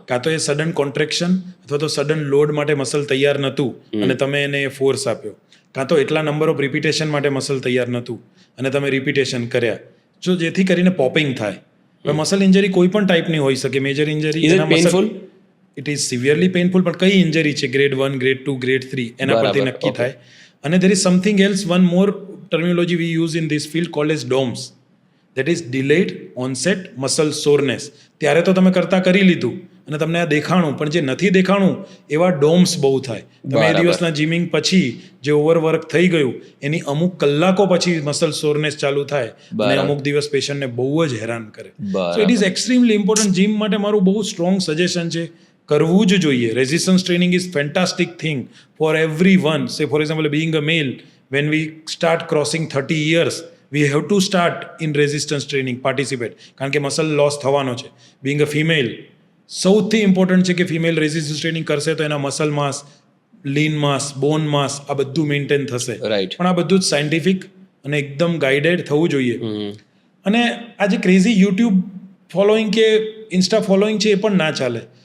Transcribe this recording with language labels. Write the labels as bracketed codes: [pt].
[gu] કાં તો એ sudden contraction અથવા તો સડન લોડ માટે મસલ તૈયાર નહોતું અને તમે એને ફોર્સ આપ્યો, કાં તો એટલા નંબર ઓફ રિપીટેશન માટે મસલ તૈયાર નહોતું અને તમે રિપીટેશન કર્યા, જો જેથી કરીને પોપિંગ થાય. હવે મસલ ઇન્જરી કોઈ પણ ટાઈપની હોઈ શકે. [en] Major injury is it painful? It is severely painful, [gu] પણ કઈ ઇન્જરી છે, ગ્રેડ 1, ગ્રેડ 2, ગ્રેડ 3, એના પરથી નક્કી થાય. [en] અને there is something else, one more terminology we use in this field called as DOMS, that is delayed onset muscle soreness. [gu] ત્યારે તો તમે કરતા કરી લીધું અને તમને આ દેખાણું, પણ જે નથી દેખાણું એવા ડોમ્સ બહુ થાય. તમે એ દિવસના જીમિંગ પછી જે ઓવરવર્ક થઈ ગયું એની અમુક કલાકો પછી મસલ સોરનેસ ચાલુ થાય અને અમુક દિવસ પેશન્ટને બહુ જ હેરાન કરે. [en] So it is extremely important. [gu] Gym માટે મારું બહુ સ્ટ્રોંગ સજેશન છે, કરવું જ જોઈએ. [en] Resistance training is fantastic thing for everyone. Say for example, being a male, when we start crossing 30 years, we have to start in resistance training, participate, [gu] કારણ કે મસલ લોસ થવાનો છે. [en] being a female, [gu] સૌથી ઇમ્પોર્ટન્ટ છે કે female resistance training કરશે તો એના મસલ માસ, લીન માસ, બોન માસ આ બધું મેન્ટેન થશે. [en] Right. [gu] પણ આ બધું જ સાયન્ટિફિક અને એકદમ ગાઈડેડ થવું જોઈએ. અને આ જે ક્રેઝી યુટ્યુબ ફોલોઈંગ કે ઇન્સ્ટા ફોલોઈંગ છે એ પણ ના ચાલે.